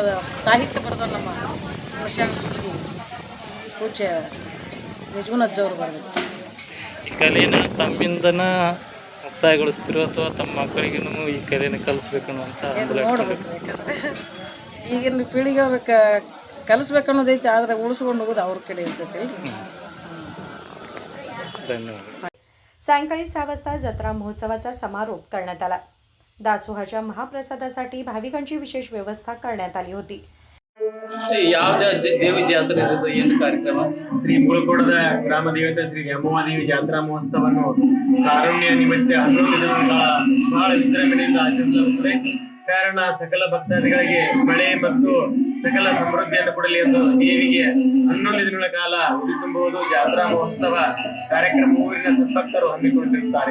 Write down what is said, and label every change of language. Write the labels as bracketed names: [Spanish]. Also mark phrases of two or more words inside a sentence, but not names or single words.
[Kannada] ಅದು ಸಾಹಿತ್ಯ ಬರೆದ ನಮ್ಮ ಋಷಿ ಪೂಜ್ಯ ನಿಜಗುಣಜ್ಜವ್ರು ಬರಬೇಕು। ಈ ಕಲೆಯನ್ನು ತಮ್ಮಿಂದನ ಮುಕ್ತಾಯಗೊಳಿಸ್ತಿರೋ ಅಥವಾ ತಮ್ಮ ಮಕ್ಕಳಿಗೂ ಈ ಕಲೆಯನ್ನು ಕಲಿಸ್ಬೇಕು ಅನ್ನುವಂಥ ನೋಡ್ಬೇಕು। ಯಾಕಂದರೆ ಈಗಿನ ಪೀಳಿಗೆ ಅವ್ರಿಗೆ ಕಲಿಸ್ಬೇಕು ಅನ್ನೋದೈತಿ, ಆದರೆ ಉಳಿಸ್ಕೊಂಡು ಹೋಗೋದು ಅವ್ರ ಕಡೆ ಇರ್ತೈತಿ। [Marathi] धन्यवाद। सायंकाळी 6 वाजता जत्रा महोत्सवाचा समारोप करण्यात आला। दासोहाच्या महाप्रसादासाठी भाविकांची विशेष व्यवस्था करण्यात आली होती। [Kannada] ಯಾವ ದೇವಿ ಜಾತ್ರೆ ಏನು ಕಾರ್ಯಕ್ರಮ? ಶ್ರೀ ಮುಗಳಕೋಡದ ಗ್ರಾಮ ದೇವತೆ ಶ್ರೀ ದ್ಯಾಮವ್ವ ದೇವಿ ಜಾತ್ರಾ ಮಹೋತ್ಸವವನ್ನು ಕಾರುಣ್ಯ ನಿಮಿತ್ತ 11 ದಿನಗಳ ಬಹಳ ವಿಜೃಂಭಣೆಯಿಂದ ಆಚರಿಸಲಾಗುತ್ತದೆ। ಕಾರಣ ಸಕಲ ಭಕ್ತಾದಿಗಳಿಗೆ ಮಳೆ ಮತ್ತು ಸಕಲ ಸಮೃದ್ಧಿಯನ್ನು ಕೊಡಲಿ ಎಂದು ದೇವಿಗೆ 11 ದಿನಗಳ ಕಾಲ ಉಡಿ ತುಂಬುವುದು ಜಾತ್ರಾ ಮಹೋತ್ಸವ ಕಾರ್ಯಕ್ರಮ ಊರಿನ ಸದ್ಭಕ್ತರು ಹಮ್ಮಿಕೊಂಡಿರುತ್ತಾರೆ।